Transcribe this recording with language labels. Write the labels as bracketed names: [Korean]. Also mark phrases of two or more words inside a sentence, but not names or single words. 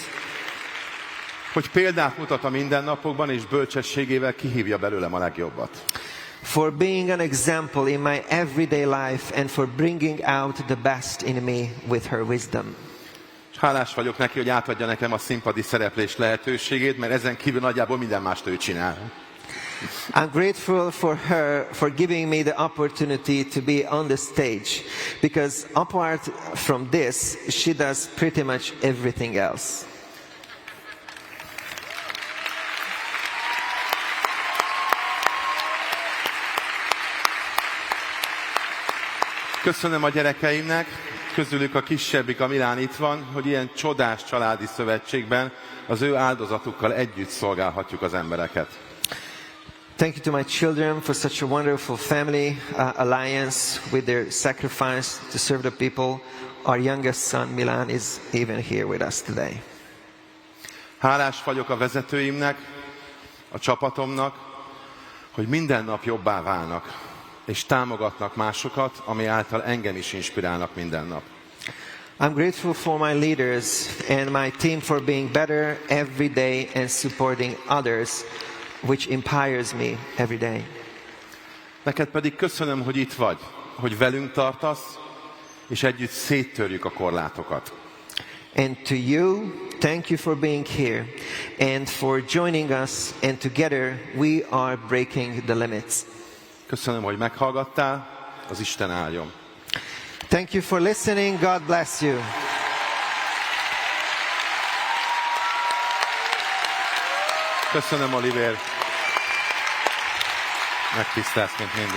[Hungarian] Hogy példát mutat a mindennapokban és bölcsességével kihívja belőlem a legjobbat. [English] For being an example in my everyday life and for bringing out the best in me with her wisdom. [Hungarian] Hálás vagyok neki, hogy átadja nekem a színpadi szereplés lehetőségét, mert ezen kívül nagyjából minden mást ő csinál. [English] I'm grateful for her for giving me the opportunity to be on the stage, because apart from this, she does pretty much everything else. [Hungarian] Köszönöm a gyerekeimnek, közülük a kisebbik, a Milán itt van, hogy ilyen csodás családi szövetségben az ő áldozatukkal együtt szolgálhatjuk az embereket. [English] Thank you to my children for such a wonderful family alliance with their sacrifice to serve the people. Our youngest son, Milan, is even here with us today. [Hungarian] Hálás vagyok a vezetőimnek, a csapatomnak, hogy minden nap jobbá válnak, és támogatnak másokat, ami által engem is inspirálnak minden nap. [English] I'm grateful for my leaders and my team for being better every day and supporting others, which inspires me every day. [Hungarian] Neked pedig köszönöm, hogy itt vagy, hogy velünk tartasz, és együtt széttörjük a korlátokat. [English] And to you, thank you for being here and for joining us, and together we are breaking the limits. [Hungarian] Köszönöm, hogy meghallgattál, az Isten áldjon. [English] Thank you for listening. God bless you. [Hungarian] Köszönöm, Oliver. Megtisztelsz, mint mindig.